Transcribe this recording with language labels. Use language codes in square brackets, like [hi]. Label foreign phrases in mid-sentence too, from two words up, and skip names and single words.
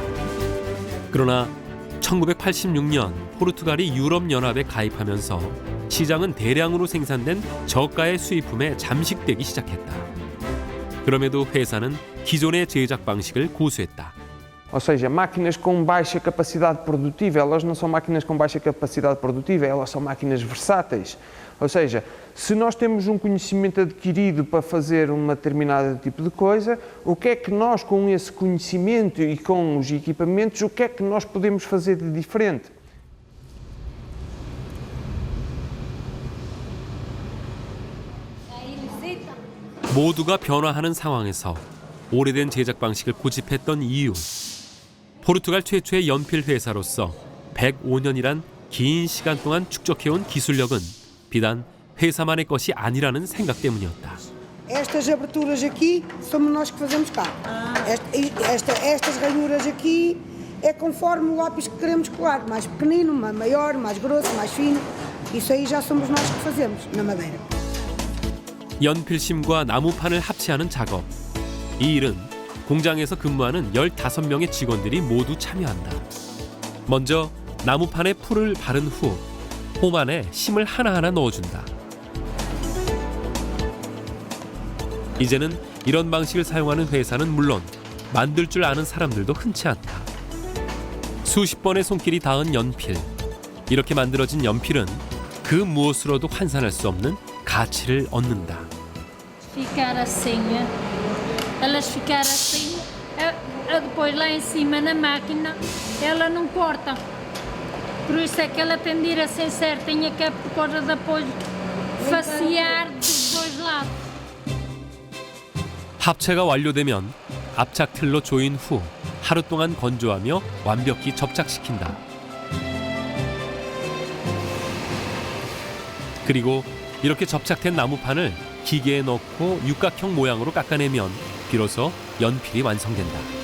[ko] 그러나 1986년 포르투갈이 유럽연합에 가입하면서 시장은 대량으로 생산된 저가의 수입품에 잠식되기 시작했다. 그럼에도 회사는 기존의 제작 방식을 고수했다. [pt] Ou seja, máquinas com baixa capacidade produtiva, elas não são máquinas com baixa capacidade produtiva, elas são máquinas versáteis. Ou seja, se nós temos um conhecimento adquirido para fazer um determinado tipo de coisa, o que é que nós, com esse conhecimento e com os equipamentos, o que é que nós podemos fazer de diferente? [ko] 모두가 변화하는 상황에서 오래된 제작 방식을 고집했던 이유. 포르투갈 최초의 연필 회사로서 105년이란 긴 시간 동안 축적해온 기술력은 비단 회사만의 것이 아니라는 생각 때문이었다. [pt] Estas aberturas aqui somos nós que fazemos cá. Estas ranhuras aqui é conforme o lápis que queremos colar, mais pequenino, maior, mais grosso, mais fino. Isso aí já somos nós que fazemos na madeira. [ko] 연필심과 나무판을 합체하는 작업. 이 일은 공장에서 근무하는 15명의 직원들이 모두 참여한다. 먼저 나무판에 풀을 바른 후 홈 안에 심을 하나하나 넣어준다. 이제는 이런 방식을 사용하는 회사는 물론 만들 줄 아는 사람들도 흔치 않다. 수십 번의 손길이 닿은 연필. 이렇게 만들어진 연필은 그 무엇으로도 환산할 수 없는 가치를 얻는다. [pt] Ficar assim, elas ficar assim, depois lá em cima na máquina, ela não corta. Por isso é que ela tem de ir assim certinha, que é por causa de depois facear dos dois lados. [ko] 합체가 완료되면 압착틀로 조인 후 하루 동안 건조하며 완벽히 접착시킨다. 그리고 이렇게 접착된 나무판을 기계에 넣고 육각형 모양으로 깎아내면 비로소 연필이 완성된다.